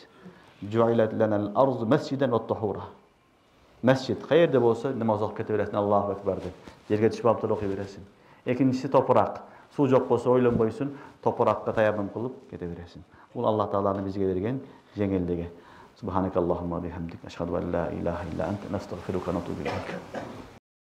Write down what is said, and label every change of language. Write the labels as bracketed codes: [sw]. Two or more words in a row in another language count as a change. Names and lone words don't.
[ar] جعلت لنا الأرض مسجدا وطهورا. [ky] Месчит каерде болсо намаз окуп кете бересиң, [ar] الله أكبر [ky] деп. Жерге түшүп алып окуй бересиң. Экинчиси топурак. Суу жок болсо ойлонбойсуң, топуракка таяммум кылып кете бересиң. Бул Аллах тааланын бизге берген жеңилдиги. [ar] سبحانك اللهم بحمدك. أشهد أن لا إله إلا أنت. نستغفرك ونتوب إليك.